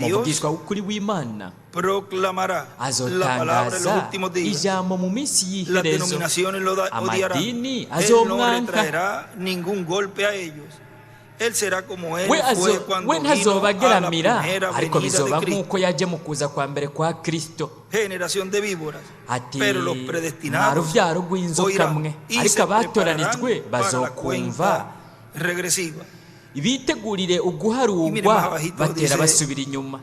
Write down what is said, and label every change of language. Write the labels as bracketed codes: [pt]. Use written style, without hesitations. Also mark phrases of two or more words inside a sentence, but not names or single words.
[rn] Umuvugishwa w'ukuri w'Imana [es] proclamará la palabra en los [rn] azotangaza [es] últimos días. [rn] ijambo mu minsi [es] Las [rn] y'iherezo. [es] denominaciones lo odiarán. [rn] Amadini [es] Él no [rn] azomwanka. [es] retraerá ningún golpe a ellos. [rn] we ntazobageramira ariko bizoba nk'uko yaje mu kuza kwa mbere kwa Kristo. Ati nta rubyaro rw'inzoka mwe, ariko abatoranijwe bazokumva bitegurire uguharugwa batera basubira inyuma.